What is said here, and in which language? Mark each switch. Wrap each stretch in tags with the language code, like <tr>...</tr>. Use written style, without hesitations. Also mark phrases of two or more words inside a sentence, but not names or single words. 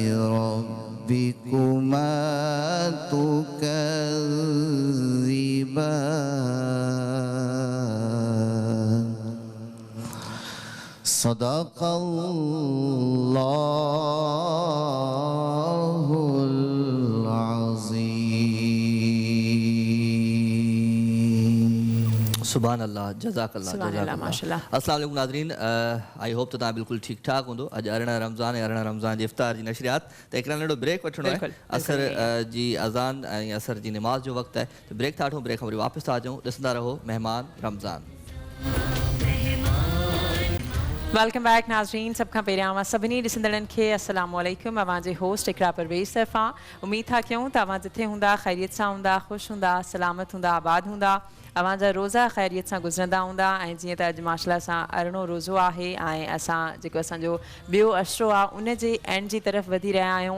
<ar>ربكما تكذبان صدق الله العظيم. سبحان اللہ جزاک اللہ سبحان اللہ ماشاء اللہ. السلام علیکم</ar> <sd>ناظرین،</sd> <en>I hope</en> <sd>تو تव्हां बिल्कुलु ठीकु ठाक हूंदो. अॼु 18 रमज़ान ऐं 18 रमज़ान जी इफ़्तार जी नशरियात त हिकिड़ा नंढो ब्रेक वठिणो आहे. असर जी अज़ान ऐं असर जी नमाज़ जो वक़्तु आहे त ब्रेक था वठूं. ब्रेक खां वरी वापसि था अचूं. ॾिसंदा रहो महिमान रमज़ान.</sd> <en>welcome back नाज़रीन.</en> <sd>सब खां पहिरियां अवां सभिनी ॾिसंदड़नि खे</sd> <ar>السلام عليكم.</ar> <sd>अवां जे होस्ट इकरा परवेज़ तरफ़ां उमेद था कयूं त अवां जिथे हूंदा ख़ैरियत सां हूंदा, ख़ुशि हूंदा, सलामत हूंदा, आबाद हूंदा. अवां जा रोज़ा ख़ैरियत सां गुज़रंदा हूंदा. ऐं जीअं त अॼु माशाअल्लाह सां अरिड़ों रोज़ो आहे ऐं असां जेको असांजो ॿियो अशरो आहे उन जे एंड जी तरफ़ वधी रहिया आहियूं.</sd>